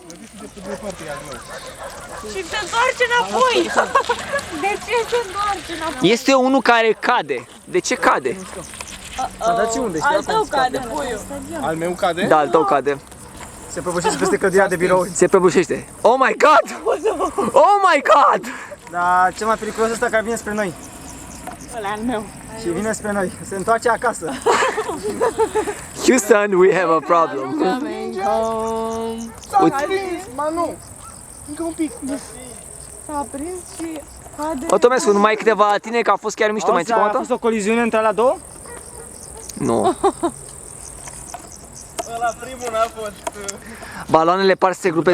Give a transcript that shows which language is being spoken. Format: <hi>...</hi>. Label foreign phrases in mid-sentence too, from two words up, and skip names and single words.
<ro>Și se întoarce înapoi! De ce se întoarce înapoi? Este unul care cade. De ce cade? Dar ce unde? Al tău cade, puiul. Al meu cade? Da, al tău cade. Se prăbușește peste clădirea de birouri. Se prăbușește.</ro> <en>Oh my god! Oh my god!</en> <ro>Dar cel mai periculos ăsta care vine spre noi. Ăla al meu. Și vine spre noi. Se întoarce acasă.</ro> <en>Houston, we have a problem. Coming home.</en> <ro>Uite, Ba nu! Încă un pic. S-a prins și cade. o Tomescu, numai câteva la tine, că a fost chiar mișto, mai ții a contă? fost o coliziune între alea două? Nu. Ăla primul n-a fost. Baloanele par să se grupeze,</ro>